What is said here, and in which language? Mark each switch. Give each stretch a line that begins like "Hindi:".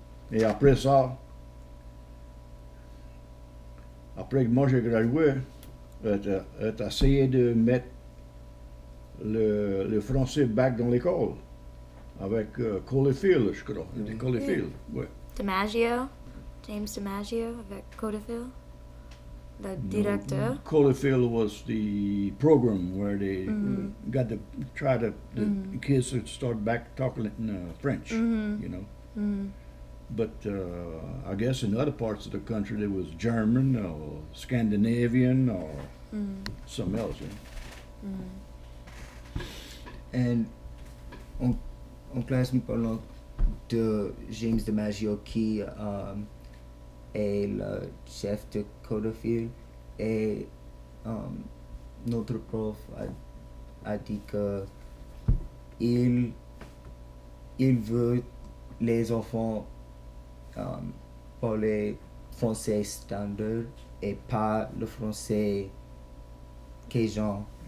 French: Et après ça, après que moi j'ai gradué, elle a essayé de mettre le français back dans l'école. Avec Colefield, je crois. C'était Colefield, oui. DiMaggio, James DiMaggio avec Codefield. le directeur.
English: Colefield was the program where they got to try to the kids to start back talking in French, you know. But I guess in other parts of the country there was German or Scandinavian or something else. You know?
French: And en classe, nous parlons de James DiMaggio qui est le chef de Colefield et notre prof a dit que il veut les enfants parler français standard et pas le français cajun.